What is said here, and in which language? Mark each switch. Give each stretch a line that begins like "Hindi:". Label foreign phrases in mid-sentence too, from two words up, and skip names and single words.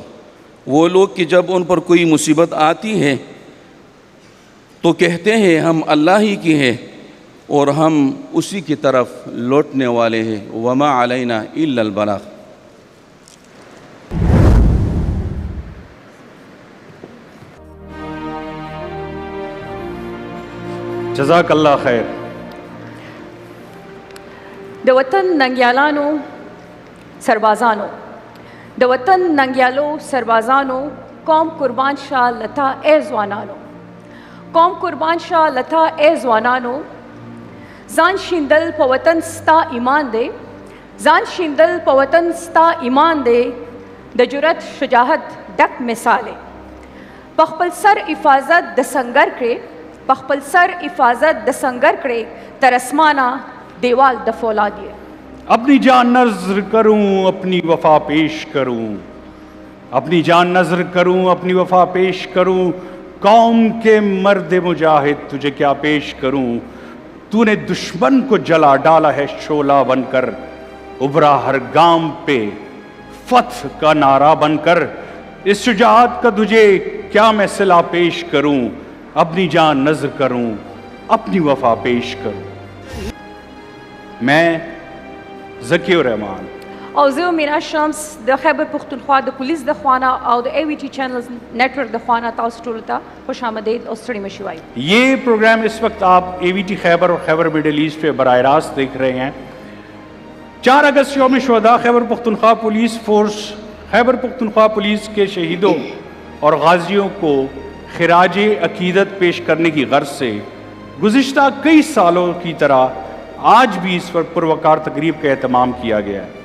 Urdu: وہ لوگ کہ جب ان پر کوئی مصیبت آتی ہے تو کہتے ہیں ہم اللہ ہی کی ہیں اور ہم اسی کی طرف لوٹنے والے ہیں۔
Arabic: وما علینا الا البلاغ۔ جزاک اللہ خیر۔
Pashto: د وطن ننګیالانو سربازانو، د وطن ننګیالو سربازانو، قوم قربان شاه لتا اے ځوانانو، قوم قربان شاه لتا اے ځوانانو، ځان شیندل په وطن ستا ایمان دی، ځان شیندل په وطن ستا ایمان دی، د جرأت شجاعت ډک مثال دی، په خپل سر حفاظت د سنگر کړې، په خپل سر حفاظت د سنگر کړې، تر اسمانه دیوال د فولاد یې۔
Urdu: اپنی جان نذر کروں اپنی وفا پیش کروں، اپنی جان نذر کروں اپنی وفا پیش کروں، قوم کے مرد مجاہد تجھے کیا پیش کروں، تو نے دشمن کو جلا ڈالا ہے شعلہ بن کر، ابھرا ہر گام پہ فتح کا نعرہ بن کر، اس شجاعت کا تجھے کیا میں صلہ پیش کروں، اپنی جان نذر کروں اپنی وفا پیش کروں۔ میں ذکی الرحمان.
Pashto: او زه مینا شمس د خیبر پختونخوا د پولیس د خوانه او د AVT چینلز نیټورک د خوانه تاسو ټول ته خوش آمدید او ستړي مشي وایي.
Urdu: یہ پروگرام اس وقت آپ AVT خیبر اور خیبر مڈل ایسٹ پہ براہ راست دیکھ رہے ہیں. 4 اگست یوم شہداء خیبر پختونخوا پولیس فورس خیبر پختونخوا پولیس کے شہیدوں اور غازیوں کو خراج عقیدت پیش کرنے کی غرض سے گزشتہ کئی سالوں کی طرح آج بھی اس پر پروقار تقریب کا اہتمام کیا گیا ہے.